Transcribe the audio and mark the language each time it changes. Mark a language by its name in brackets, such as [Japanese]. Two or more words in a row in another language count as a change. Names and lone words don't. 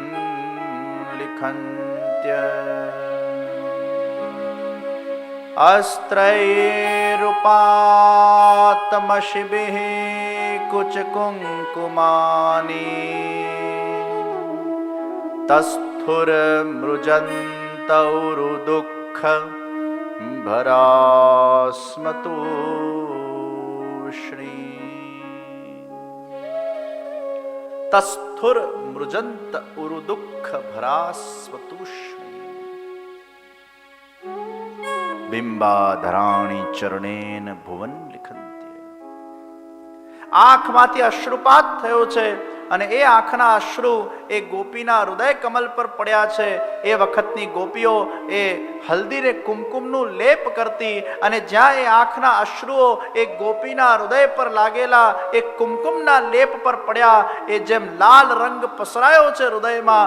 [Sanskrit] लिखन्त्य अस्त्रैरुपातमशिभिः कुचकुङ्कुमानि तस्थुरमृजन्तौरुदुःख भरास्मतूष्णी. तस्थुरमृजन्त उरुदुःख भरास्मतूष्णी બિંબાધરાણી ચરણેન ભુવન લિખંત્ય. [Gujarati] આંખમાંથી અશ્રુપાત થયો છે અને એ આંખના અશ્રુ એ ગોપીના હૃદય કમલ પર પડ્યા છે. એ વખતની ગોપીઓ એ હલ્દીને કુમકુમનું લેપ કરતી, અને જ્યાં એ આંખના અશ્રુઓ એ ગોપીના હૃદય પર લાગેલા એ કુમકુમના લેપ પર પડ્યા, એ જેમ લાલ રંગ પસરાયો છે હૃદયમાં.